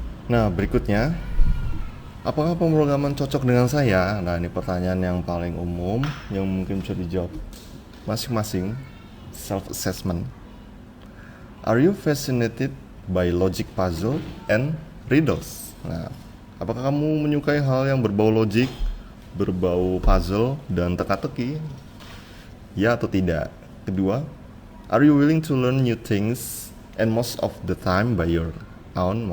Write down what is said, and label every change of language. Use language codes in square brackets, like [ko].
[id] Nah, berikutnya, apakah pemrograman cocok dengan saya? Nah, ini pertanyaan yang paling umum yang mungkin bisa dijawab masing-masing, self assessment. [en] Are you fascinated by logic puzzle and riddles? [id] Nah, apakah kamu menyukai hal yang berbau logik, berbau puzzle dan teka-teki? Ya atau tidak? Kedua, [en] are you willing to learn new things and most of the time by your own?